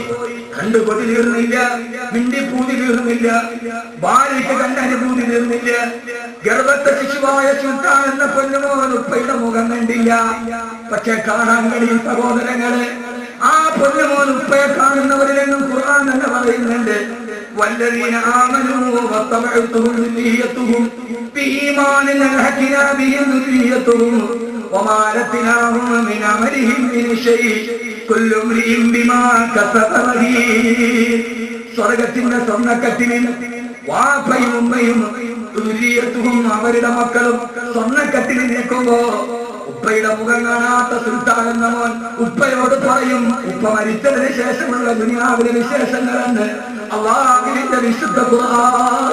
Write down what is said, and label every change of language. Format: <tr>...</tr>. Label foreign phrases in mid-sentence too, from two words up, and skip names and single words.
<ml>കണ്ടു കൊതി തീർന്നില്ല, മിണ്ടിപ്പൂതി തീർന്നില്ല, ഭാര്യയ്ക്ക് കണ്ടനുഭൂതി തീർന്നില്ല. ഗർഭത്തെ ശിശുവായ സുൽത്താൻ എന്ന പൊന്നുമോൻ ഉപ്പയുടെ മുഖം കണ്ടില്ല. പക്ഷെ കാണാൻ കഴിയും സഹോദരങ്ങളെ, ആ പൊന്നുമോൻ ഉപ്പയെ കാണുന്നവരിലെന്നും ഖുർആൻ തന്നെ പറയുന്നുണ്ട്,</ml> <ar>والذين آمنوا واتبعتهم ذريتهم بإيمان ألحقنا بهم ذريتهم وما ألتناهم من عملهم من شيء كل امرئ بما كسب رهين.</ar> <ml>സ്വർഗ്ഗത്തിന്റെ സ്വർണ്ണക്കട്ടിലിൽ വാപ്പയും ഉമ്മയും ദുരിയത്തും അവരുടെ മക്കളും സ്വർണ്ണക്കട്ടിലിൽ നിൽക്കുമ്പോ ഉപ്പയുടെ മുഖം കാണാത്ത സുൽത്താൻ എന്ന മോൻ ഉപ്പയോട് പറയും, ഉപ്പ മരിച്ചതിന് ശേഷമുള്ള ദുനിയാവിലെ വിശേഷങ്ങളെന്ന് അല്ലാഹുവിന്റെ വിശുദ്ധ ഖുർആൻ.</ml>